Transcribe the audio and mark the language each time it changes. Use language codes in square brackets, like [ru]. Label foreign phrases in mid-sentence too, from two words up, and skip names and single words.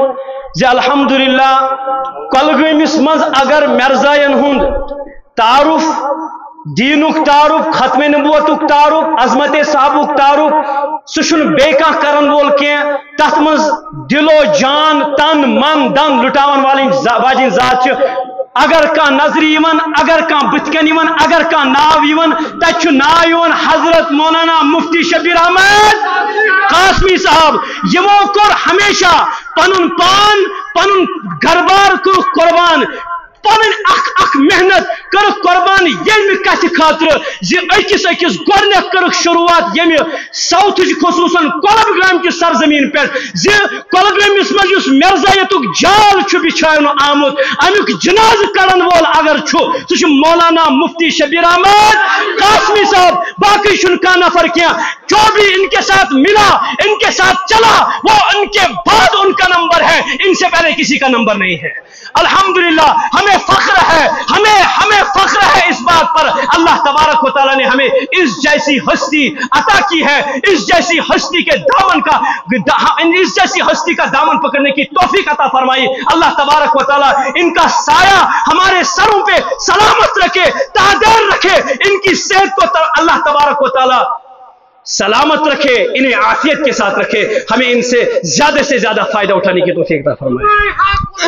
[ks] زِ الحمدللہ کولگامس مز اگر مرزاین ہند تعارف، دینک تعارف، ختم نبوتک تعارف، عظمت صحابک تعارف سہ بے کانٛہہ کرن وول کی تت مز دل و جان تن من دن لٹاون واجن ذات اگر کان نظر یوان، اگر کان بتکن یوان، اگر کان ناو یوان، تت ناو یوان حضرت مولانا مفتی شبیر احمد قاسمی صاحب۔ یمو کور ہمیشہ پنن پان پنن گھر بار کو قربان، پن اخ محنت کر قربان یم کت خاطر اکس اکس گۄڈنیٚتھ کر شروعات یم ساؤتھ خصوصاً [ur] کۄلگام کی سرزمین پہ [ks] کۄلگٲمِس منٛز یُس مرزایتُک جال چھُ بچھاونہٕ آمُت امیُک جناز کڑن وول اگر چھُ سُہ چھُ مولانا مفتی شبیر احمد قاسمی صاحب باقی چھُنہٕ کانٛہہ نفر کینٛہہ [ur] جو بھی ان کے ساتھ ملا ان کے ساتھ چلا وہ ان کے بعد ان کا نمبر ہے ان سے پہلے کسی کا نمبر نہیں ہے الحمدللہ ہمیں فخر ہے ہمیں فخر ہے اس بات پر اللہ تبارک و تعالیٰ نے ہمیں اس جیسی ہستی عطا کی ہے اس جیسی ہستی کے دامن کا اس جیسی ہستی کا دامن پکڑنے کی توفیق عطا فرمائی اللہ تبارک و تعالیٰ ان کا سایہ ہمارے سروں پہ سلامت رکھے تعدیر رکھے ان کی صحت کو اللہ تبارک و تعالیٰ سلامت رکھے انہیں عافیت کے ساتھ رکھے ہمیں ان سے زیادہ فائدہ اٹھانے کی توفیق عطا فرمائے